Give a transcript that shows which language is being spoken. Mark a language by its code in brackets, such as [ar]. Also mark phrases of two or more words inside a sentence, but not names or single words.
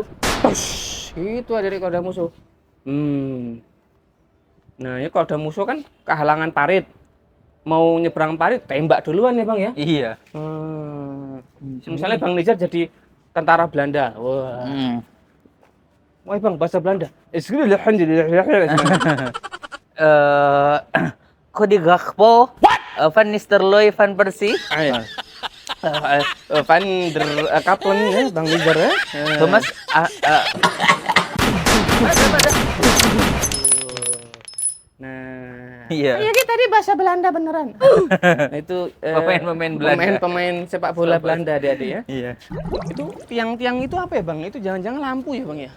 [id] Push, gitu adik-adik kalau ada musuh. Nah, ini kalau ada musuh kan kehalangan parit. Mau nyebrang parit, tembak duluan ya, Bang ya. Iya. Misalnya Bang Nizar jadi tentara Belanda. Wah. Wah, Bang, bahasa Belanda. Cody Gakpo, Van Nistelrooy, Van Persie, Ayo. Van der Kaplen ya, Bang Nizar ya. Thomas. Nah, Iya. Yogi tadi bahasa Belanda beneran. Nah, itu Pemain-pemain Belanda. Pemain sepak bola Belanda adik-adik ya. Iya. Itu tiang-tiang itu apa ya, Bang? Itu jangan-jangan lampu ya, Bang ya?